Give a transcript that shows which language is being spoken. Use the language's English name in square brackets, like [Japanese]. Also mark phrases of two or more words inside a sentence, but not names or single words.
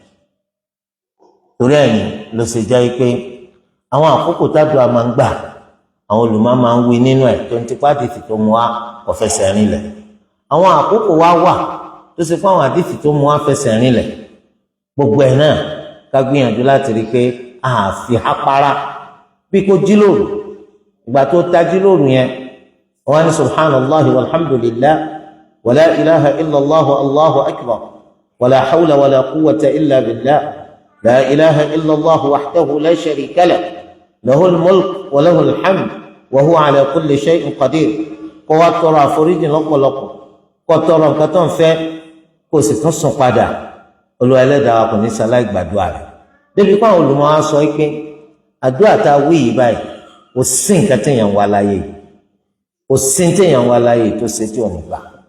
[Yoruba] torí ẹ̀yìn ló ṣe jẹ́ pé àwọn àkókò tádùá máa ń gbà àwọn olùmọ̀ máa ń wí nínú ẹ̀ tó ń tipa àdìsí tó mú wá kò fẹsẹ̀ rinlẹ̀. àwọn àkókò wá wà tó ṣe pé àwọn àdìsí tó mú wá fẹsẹ̀ rinlẹ̀. gbogbo ẹ̀ náà ká gbìyànjú láti rí i pé àfi hápárá bí kò jí lóru ìgbà tó tají lóru yẹn wọn ní [Arabic] سبحان الله والحمد لله ولا إله إلا الله الله أكبر ولا حول ولا قوة إلا بالله لا إله إلا الله وحده لا شريك له له الملك وله الحمد وهو على كل شيء قدير [Yoruba] kó wá tọrọ àforíjì lọ́pọ̀lọpọ̀ kó tọrọ nǹkan tó ń fẹ́ kó sì tún sùn padà Olúwa Ẹlẹ́dàá wa kò ní sáláì gbàdúrà rẹ̀. débi pé àwọn olùmọ̀ á sọ pé àdúrà tá a wí yìí báyìí kò sí nǹkan téèyàn wá láyé yìí kò sí téèyàn wá láyé yìí tó ṣe tí ò ní gbà.